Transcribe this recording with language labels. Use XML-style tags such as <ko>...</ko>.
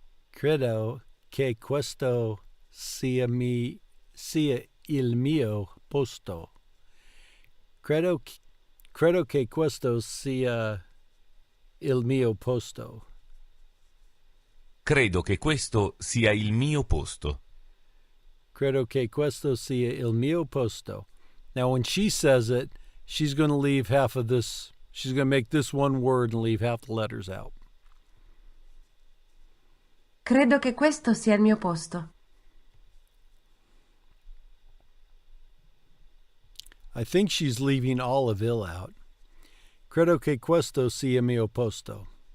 <it>Credo che questo sia il mio posto. Credo che questo sia il mio posto. Credo che questo sia il mio posto. Credo che questo sia il mio posto.</it> <en>Now, when she says it, she's going to leave half of this. She's going to make this one word and leave half the letters out.</en> <it>Credo che questo sia il mio posto.</it> <en>I think she's leaving all of il out.</en> <it>Credo che questo sia mio posto.</it>